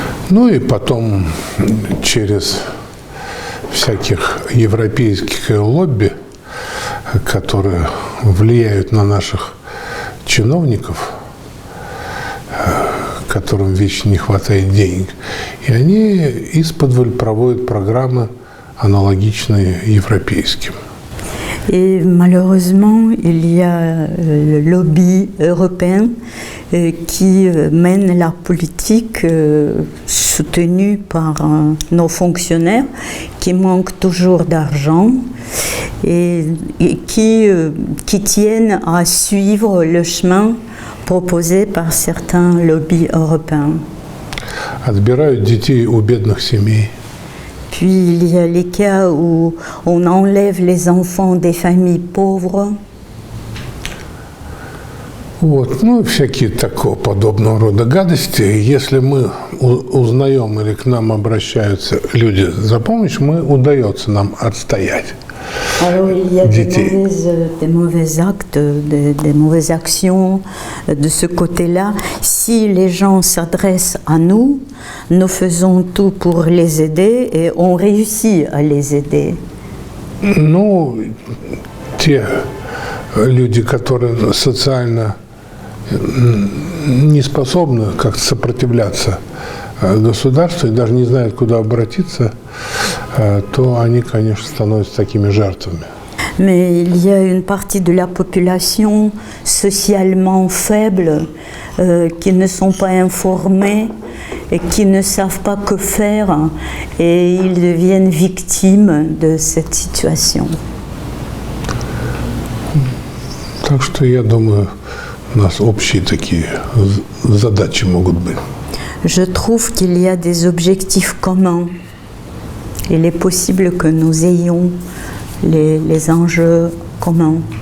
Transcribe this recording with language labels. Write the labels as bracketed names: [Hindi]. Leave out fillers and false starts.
[Russian] Ну и потом через всяких европейских лобби, которые влияют на наших чиновников, которым вечно не хватает денег, и они исподволь проводят программы, аналогичные европейским. [French] Et malheureusement, il y a le lobby européen qui mène la politique soutenue par nos fonctionnaires qui manquent toujours d'argent et qui tiennent à suivre le chemin proposé par certains lobbies européens. [Russian] Отбирают детей у бедных семей. [French] Puis il y a les cas où on enlève les enfants des familles pauvres. [Russian] Вот, ну, всякие такого подобного рода гадости. Если мы узнаем или к нам обращаются люди за помощью, удается нам отстоять. [French] Alors il y a des mauvais actes, des mauvaises actions de ce côté-là. Si les gens s'adressent à nous, nous faisons tout pour les aider et on réussit à les aider. [Russian] Ну, те люди, которые социально не способны как-то сопротивляться государству и даже не знают, куда обратиться, то они, конечно, становятся такими жертвами. [French] Mais il y a une partie de la population socialement faible qui ne sont pas informés et qui ne savent pas que faire et ils deviennent victimes de cette situation. [Russian] Так что я думаю, у нас общие такие задачи могут быть. [French] Je trouve qu'il y a des objectifs communs. Il est possible que nous ayons les enjeux communs.